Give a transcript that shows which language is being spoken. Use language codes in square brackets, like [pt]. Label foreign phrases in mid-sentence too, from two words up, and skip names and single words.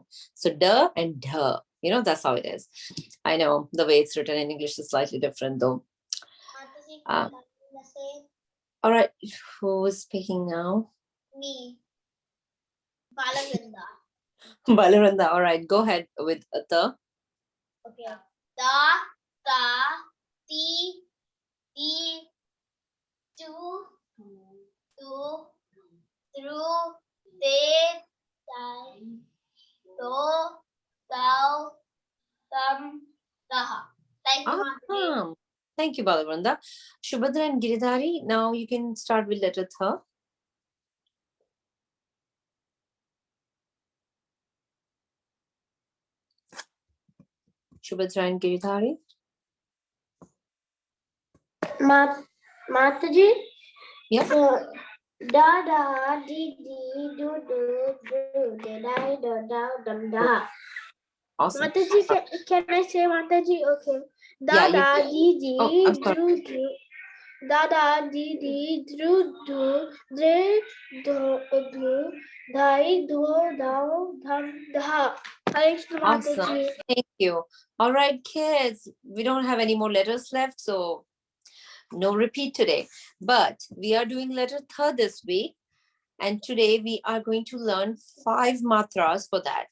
[en] So da and da. You know, that's how it is. I know the way it's written in English is slightly different, though. All right, who is speaking now? Me. Balavinda. Balaranda. All right, go ahead with the. Okay. Da, ta, ti, ti, tu, tu, through, te, tai, to, thou, tam, taha. Thank you, Mataji. Awesome. Thank you, Balaranda. Shubhadra and Giridhari, now you can start with letter Th. Shubhadra and Giridhari. Mataji? Yeah. Da da di di do do do da da da da dum da. Awesome. Mataji, can I say Mataji? Okay. Da Yeah, da di Oh, I'm di sorry. do do. Da da di di do do de do do dai do dao dham da. Thanks to Awesome. Mataji. Thank you. All right, kids, we don't have any more letters left, so no repeat today. But we are doing letter Th this week. And today we are going to learn 5 matras for that.